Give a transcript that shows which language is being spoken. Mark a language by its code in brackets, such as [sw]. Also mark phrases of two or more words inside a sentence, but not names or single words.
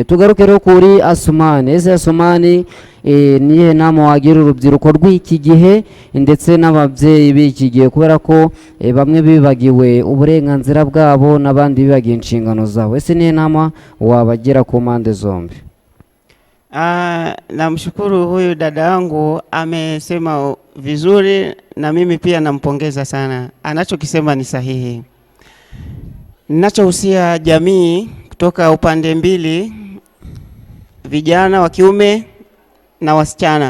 [rw] Tugaruke rero kuri Asumani. Ese Asumani niye nama wagira urubyiruko rw'iki gihe ndetse n'ababyeyi b'iki gihe, kubera ko bamwe bibagiwe uburenganzira bwabo n'abandi bibagiye inshingano zabo. Ese niye nama wabagira ku mpande zombi? [sw] Namshukuru huyu dada yangu amesema vizuri, na mimi pia nampongeza sana. Anachokisema ni sahihi. Ninachohusia jamii kutoka upande mbili, vijana wa kiume na wasichana.